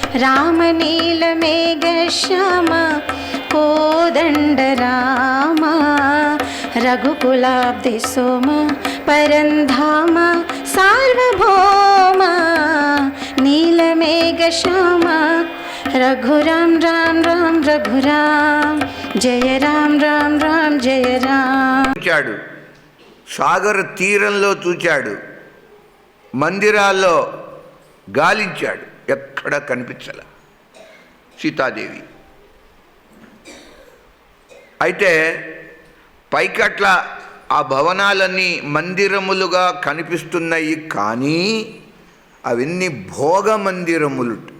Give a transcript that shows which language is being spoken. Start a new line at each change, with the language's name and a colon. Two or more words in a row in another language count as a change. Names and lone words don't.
Sanskrit: रामनीलमेघश्याम कोदण्ड राम रघुकुलाब्धिसोम परन्धाम सार्वभौम नीलमेघश्याम रघुराम राम राम रघुराम जय राम राम राम जय राम.
Telugu: చూచాడు, సాగర తీరంలో చూచాడు, మందిరాల్లో గాలించాడు, ఎక్కడ కనిపించల సీతాదేవి. అయితే పైకట్ల ఆ భవనాలన్నీ మందిరములుగా కనిపిస్తున్నాయి, కానీ అవన్నీ భోగ మందిరములు.